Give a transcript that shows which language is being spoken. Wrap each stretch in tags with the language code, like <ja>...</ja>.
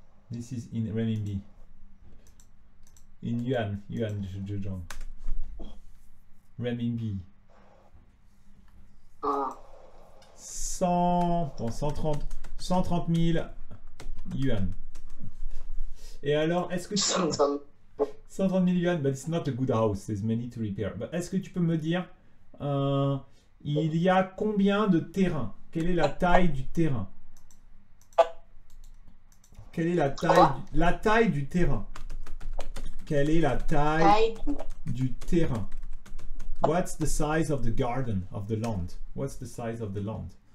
<en>This is in renminbi. In yuan, Zhejiang. Renminbi.</en> <fr>130 000 yuan. Et alors, est-ce que tu...</fr> <en>130 000 yuan, but it's not a good house, there's many to repair.</en> <fr>But est-ce que tu peux me dire, il y a combien de terrain? Quelle est la taille du terrain? Quelle est la taille du terrain? Quelle est la taille du terrain?</fr> <en>What's the size of the garden, of the land? What's the size of the land?</en>